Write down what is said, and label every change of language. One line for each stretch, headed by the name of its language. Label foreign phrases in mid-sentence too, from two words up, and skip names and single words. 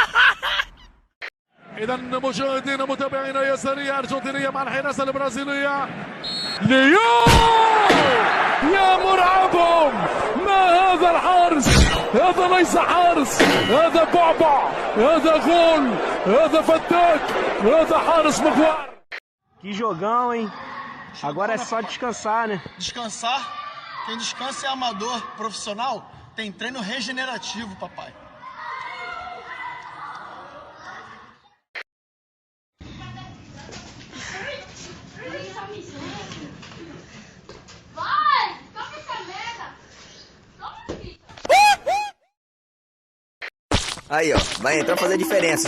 Arabic: إذا مشاهدينا متابعينا يسارية أرجنتينية مع الحراسة البرازيلية ليو يا مرعبهم. ما هذا الحارس؟ هذا ليس حارس، هذا بعبع، هذا غول، هذا فتاك، هذا حارس مغوار.
Portuguese: Que jogão, hein? Agora é só descansar, né? Descansar? Quem descansa é amador. Profissional tem treino regenerativo, papai. Aí, ó, vai entrar pra fazer diferença.